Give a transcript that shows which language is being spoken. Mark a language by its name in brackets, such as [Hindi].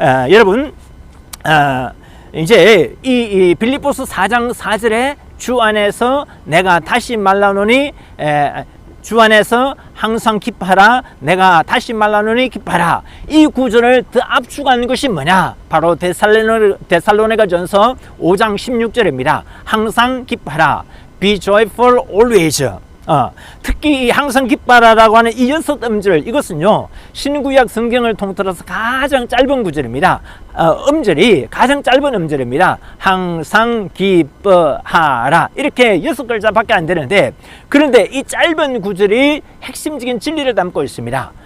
[Korean] 여러분, 이제 이 빌립보서 4장 4절에 주 안에서 내가 다시 말라노니 주 안에서 항상 기뻐하라, 내가 다시 말라노니 기뻐하라, 이 구절을 더 압축한 것이 뭐냐, 바로 데살로니가전서 5장 16절입니다. 항상 기뻐하라, [English] be joyful always. [Korean] 특히 이 항상 기뻐하라라고 하는 이 6음절, 이것은요 신구약 성경을 통틀어서 가장 짧은 구절입니다. 음절이 가장 짧은 음절입니다. 항상 기뻐하라, 이렇게 6글자밖에 안 되는데, 그런데 이 짧은 구절이 핵심적인 진리를 담고 있습니다.